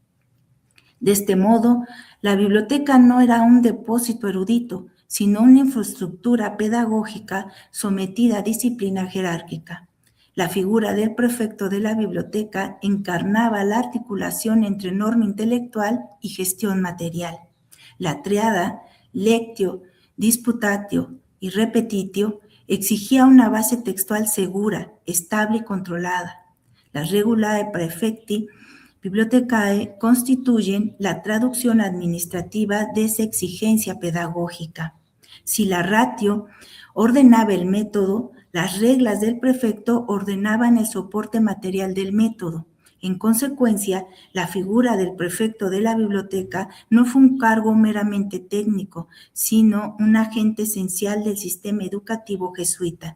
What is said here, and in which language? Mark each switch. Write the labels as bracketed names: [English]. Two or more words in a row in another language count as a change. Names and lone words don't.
[Spanish] De este modo, la biblioteca no era un depósito erudito, sino una infraestructura pedagógica sometida a disciplina jerárquica. La figura del prefecto de la biblioteca encarnaba la articulación entre norma intelectual y gestión material. La triada [Latin] lectio, disputatio y repetitio [Spanish] exigía una base textual segura, estable y controlada. Las [Latin] regulae praefecti bibliotecae [Spanish] constituyen la traducción administrativa de esa exigencia pedagógica. Si la ratio ordenaba el método, las reglas del prefecto ordenaban el soporte material del método. En consecuencia, la figura del prefecto de la biblioteca no fue un cargo meramente técnico, sino un agente esencial del sistema educativo jesuita.